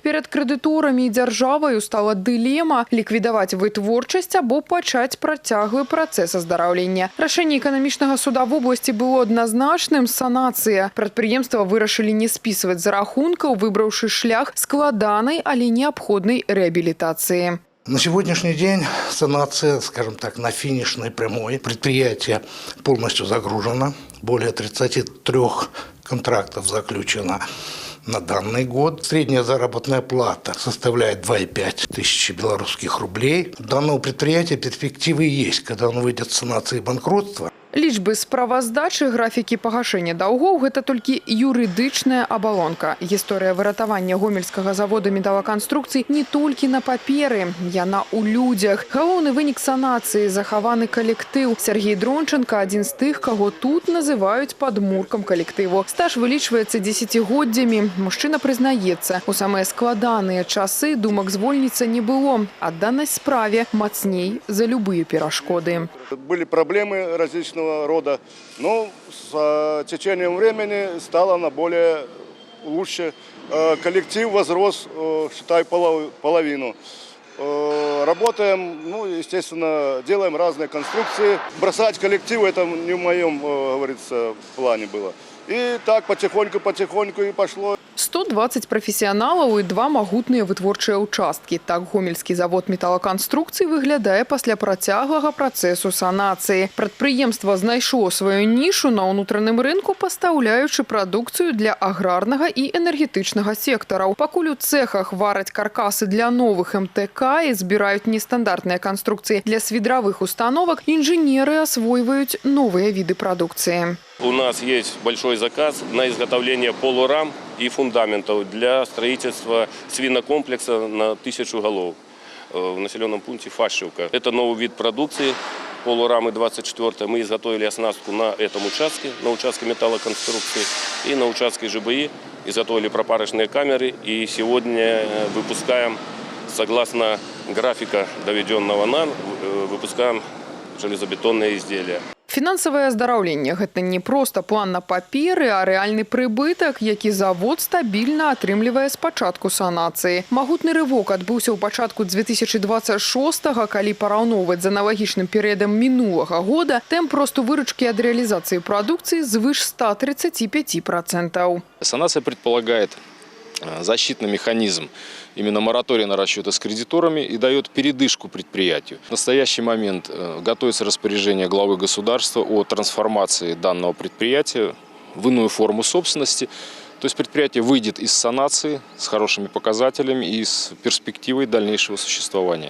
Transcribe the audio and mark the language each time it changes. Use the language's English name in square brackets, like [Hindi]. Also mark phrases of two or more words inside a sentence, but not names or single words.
[Belarusian] Перад крэдыторамі і дзяржаваю стала дылема ліквідаваць вытворчасць або пачаць працяглы працэс аздараўлення. Рашэнне эканамічнага суда в обласці было адназначным – санацыя. Прадпрыемства вырашылі не спісваць з рахункаў, выбраўшы шлях складанай, але неабходнай рэабілітацыі. [Russian] На сегодняшний день санация, скажем так, на финишной прямой. Предприятие полностью загружено. Более 33 контрактов заключено на данный год. Средняя заработная плата составляет 2,5 тысячи белорусских рублей. У данного предприятия перспективы есть, когда он выйдет с санации банкротства. [Belarusian] Лічбы справаздачы, графікі пагашэння даўгоў – гэта толькі юрыдычная абалонка. Гісторыя выратавання гомельскага завода металаканструкцый не толькі на паперы, яна ў людзях. Галоўны вынік санацыі – захаваны калектыў. Сергей Дронченко – адзін з тых, каго тут называюць падмуркам калектыву. Стаж вылічваецца дзесяцігоддзямі. Мужчына прызнаецца, у самыя складаныя часы думак звольніцца не было. Адданасць справе мацней за любыя перашкоды. [Russian] Были проблемы различного рода, но с течением времени стало на более лучше. Коллектив возрос, считай, половину. Работаем, естественно, делаем разные конструкции. Бросать коллектив – это не в моем, говорится, плане было. И так потихоньку и пошло. [Belarusian] 120 прафесіяналаў і 2 магутныя вытворчыя ўчасткі. Так Гомельскі завод металаканструкцый выглядае пасля працяглага працэсу санацыі. Прадпрыемства знайшло сваю нішу на ўнутраным рынку, пастаўляючы прадукцыю для аграрнага і энергетычнага сектараў. Пакуль у цэхах вараць каркасы для новых МТК і збіраюць нестандартныя канструкцыі для свідравых установак, інжынеры асвойваюць новыя віды прадукцыі. [Russian] У нас есть большой заказ на изготовление полурам и фундаментов для строительства свинокомплекса на 1000 голов в населенном пункте Фашивка. Это новый вид продукции, полурамы 24. Мы изготовили оснастку на этом участке, на участке металлоконструкции и на участке ЖБИ. Изготовили пропарочные камеры и сегодня выпускаем, согласно графика доведенного нам, выпускаем железобетонные изделия. [Belarusian] Фінансавае аздараўленне – гэта не проста план на паперы, а рэальны прыбытак, які завод стабільна атрымлівае з пачатку санацыі. Магутны рывок адбыўся ў пачатку 2026-го, калі параўноўваць з аналагічным перыядам мінулага года, тэмп росту выручкі ад рэалізацыі прадукцыі звыш 135%. [Russian] Санация предполагает защитный механизм, именно мораторий на расчеты с кредиторами, и дает передышку предприятию. В настоящий момент готовится распоряжение главы государства о трансформации данного предприятия в иную форму собственности. То есть предприятие выйдет из санации с хорошими показателями и с перспективой дальнейшего существования.